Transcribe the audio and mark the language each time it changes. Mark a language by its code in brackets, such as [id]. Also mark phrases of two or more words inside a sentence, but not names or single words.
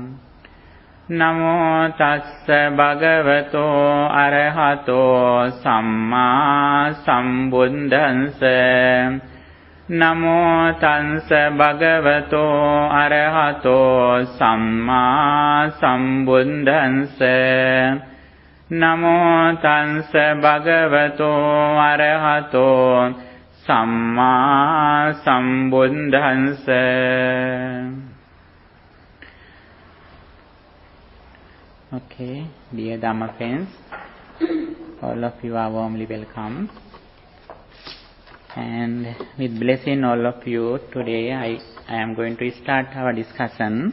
[pi] Namo Tassa Bhagavato Arahato Samma Sambuddhassa Namo Tassa Bhagavato Arahato Samma Sambuddhassa Namo Tassa Bhagavato Arahato Samma Sambuddhassa. [en] Okay, dear Dhamma friends, all of you are warmly welcome. And with blessing all of you, today I am going to start our discussion.